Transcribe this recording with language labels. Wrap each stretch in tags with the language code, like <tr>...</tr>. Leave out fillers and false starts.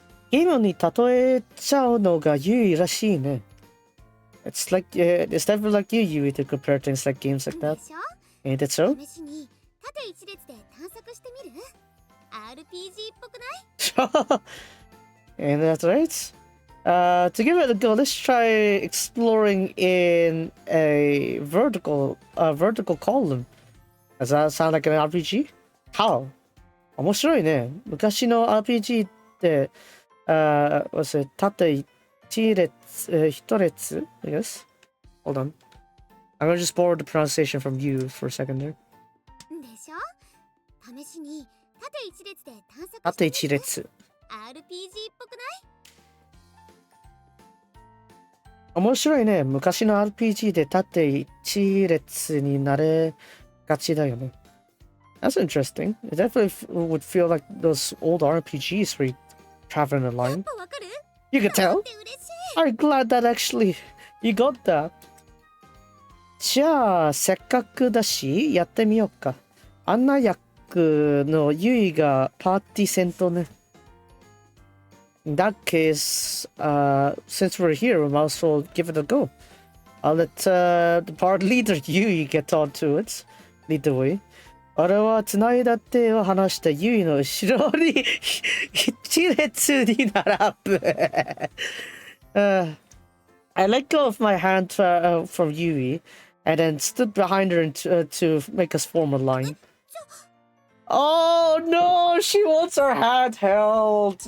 <ja>Gameに例えちゃうのが優位らしいね。</ja> <en>It's like, it's definitely like you to compare things like games like that. Ain't it so?</en> <ja>試しに縦一列で探索してみる？ RPG っぽくない？</ja> <en>And that's right. To give it a go, let's try exploring in a vertical column. Does that sound like an RPG? How?</en> <ja>面白いね。昔の RPG って、</ja> <en>was it</en> <ja>縦一列、一列</ja> <en>I guess? Hold on. I'm gonna just borrow the pronunciation from you for a second there.</en> <ja>でしょ？試しに縦一列で探索してみる？縦一列。 RPG っぽくない？面白いね。昔の RPG で縦一列になれがちだよね。</ja> <en>That's interesting. It definitely would feel like those old RPGs where you travel in a line. You can tell? I'm glad that actually you got that.</en> <ja>じゃあ、せっかくだし、やってみようか。案内役のユイがパーティー戦闘ね。</ja> <en>In that case, since we're here, we might as well give it a go. I'll let the party leader Yui get on to it. Lead the way.</en> <ja>俺は繋いだ手を離したユイの後ろに一列に並ぶ。</ja> <en>I let go of my hand from Yui and then stood behind her to make us form a line. Oh no, she wants her hand held.</en>